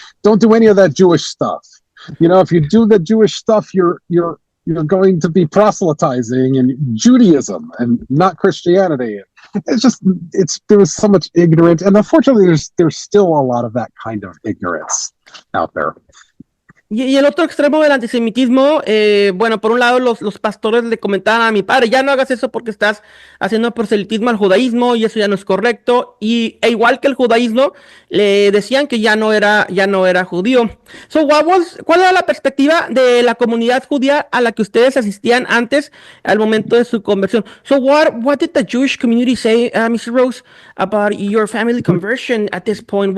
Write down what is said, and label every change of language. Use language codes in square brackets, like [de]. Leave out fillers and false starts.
[en] Don't do any of that Jewish stuff. You know, if you do the Jewish stuff, you're going to be proselytizing in Judaism and not Christianity. There was so much ignorance, and unfortunately, there's still a lot of that kind of ignorance out there. [es] Y el otro extremo del antisemitismo, bueno, por un lado los pastores le comentaban a mi padre, ya no hagas eso porque estás haciendo proselitismo al judaísmo y eso ya no es correcto, e igual que el judaísmo, le decían que ya no era judío. So, ¿cuál era la perspectiva de la comunidad judía a la que ustedes asistían antes, al momento de su conversión? [en] So, what did the Jewish community say, Mr. Rose, about your family conversion at this point?